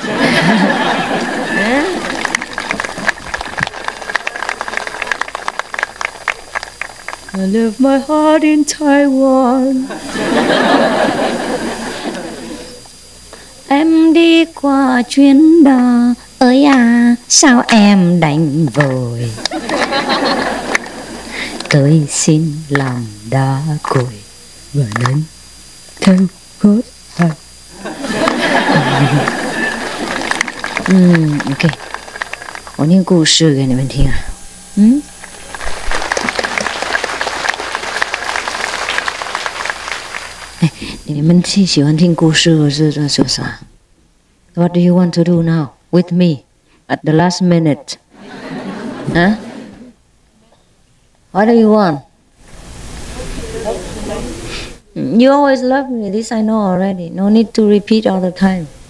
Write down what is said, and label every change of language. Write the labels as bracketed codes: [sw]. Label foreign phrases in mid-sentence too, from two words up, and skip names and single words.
[en] I left my heart in Taiwan. [vi] Em đi qua chuyến đò ơi à, sao em đành vội tới xin lòng đá cội và nên theo gót ai. [zh] OK， 我念故事给你们听啊。你们喜欢听故事或是说啥 [en] ？What do you want to do now with me at the last minute? Huh? What do you want? You always love me. This I know already. No need to repeat all the time.